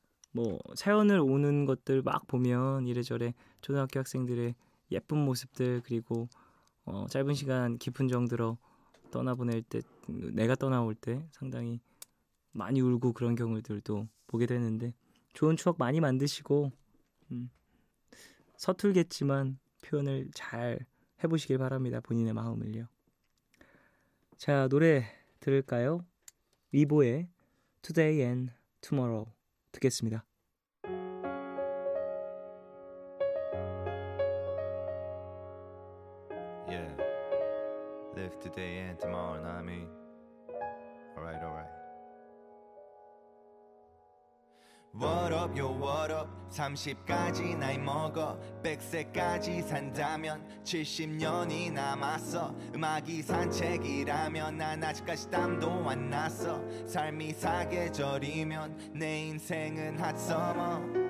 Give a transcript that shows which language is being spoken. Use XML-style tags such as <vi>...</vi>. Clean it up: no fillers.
<ko>뭐 사연을 오는 것들 막 보면 이래저래 초등학교 학생들의 예쁜 모습들 그리고 짧은 시간 깊은 정들어 떠나보낼 때 내가 떠나올 때 상당히 많이 울고 그런 경우들도 보게 되는데 좋은 추억 많이 만드시고 서툴겠지만 표현을 잘 해보시길 바랍니다. 본인의 마음을요. 자, 노래 들을까요? 리보의 Today and Tomorrow 듣겠습니다.</ko> <en>Yeah, live today and tomorrow, know what I mean? Alright. What up yo what up</en> <ko>30까지 나이 먹어 100세까지 산다면 70년이 남았어 음악이 산책이라면 난 아직까지 땀도 안 났어 삶이 사계절이면 내 인생은</ko> <en>hot summer</en>